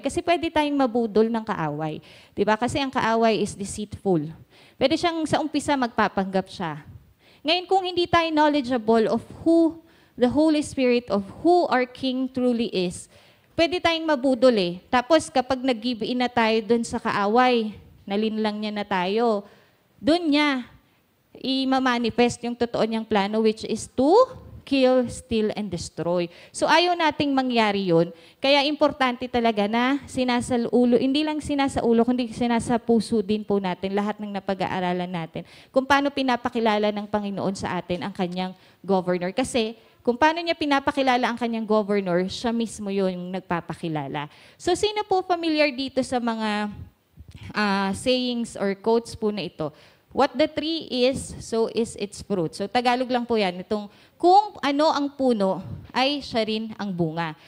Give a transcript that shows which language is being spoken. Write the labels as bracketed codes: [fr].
[tl] Kasi pwede tayong mabudol ng kaaway. Diba? Kasi ang kaaway [en] is deceitful. [tl] Pwede siyang sa umpisa magpapanggap siya. Ngayon, kung hindi tayo knowledgeable [en] of who the Holy Spirit, of who our King truly is, [tl] pwede tayong mabudol eh. Tapos kapag nag-give in na tayo dun sa kaaway, nalinlang niya na tayo, dun niya i-manifest yung totoo niyang plano, [en] which is to kill, steal, and destroy. [tl] So ayaw nating mangyari yun. Kaya importante talaga na sinasaulo, hindi lang sinasaulo, kundi sinasapuso din po natin lahat ng napag-aaralan natin kung paano pinapakilala ng Panginoon sa atin ang kanyang governor. Kasi kung paano niya pinapakilala ang kanyang governor, siya mismo yun yung nagpapakilala. So sino po familiar dito sa mga sayings or quotes po na ito? [en] What the tree is, so is its fruit. [tl] So Tagalog lang po yan. Itong kung ano ang puno, ay siya rin ang bunga.